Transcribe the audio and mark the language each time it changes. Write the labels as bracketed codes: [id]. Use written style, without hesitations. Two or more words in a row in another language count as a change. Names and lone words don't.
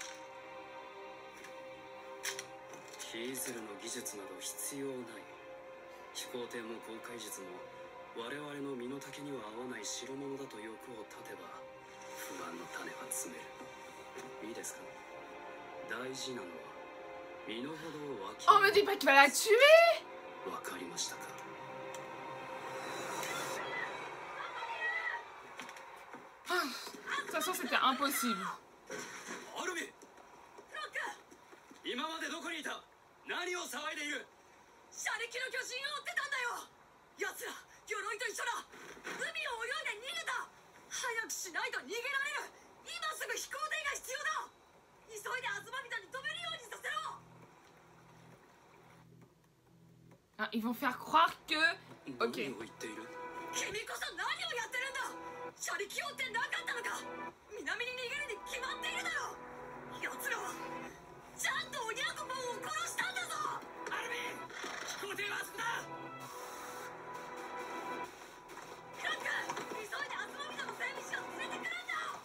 [ja] ヒーズルの技術など必要ない。飛行艇も航海術も我々の身の丈には合わない代物だと欲を立てば不安の種は詰める。いいですか。大事なのは身の程をわきまえる。 [fr] On me dit pas qu'il va la tuer. [ja] わかりましたか。 [fr] De toute façon, c'était impossible. [ja] アルミ、今までどこにいた？何を騒いでいる？車力の巨人を追ってたんだよ。奴ら鎧と一緒だ。海を泳いで逃げた。早くしないと逃げられる。今すぐ飛行艇が必要だ。急いでアズマビタに止めるようにさせろ。 [fr] Ah, ils vont faire croire que... [ja] 何を [fr] Ok. [ja] 言っている？君こそ何をやってるんだ。車力用ってなかったのか。南に逃げるに決まっているだろう。奴らはちゃんとオニャコポンを殺したんだぞ。アルミン、飛行艇はあそこだ。クラック、急いでアズマビタの整備士を連れてくるんだ。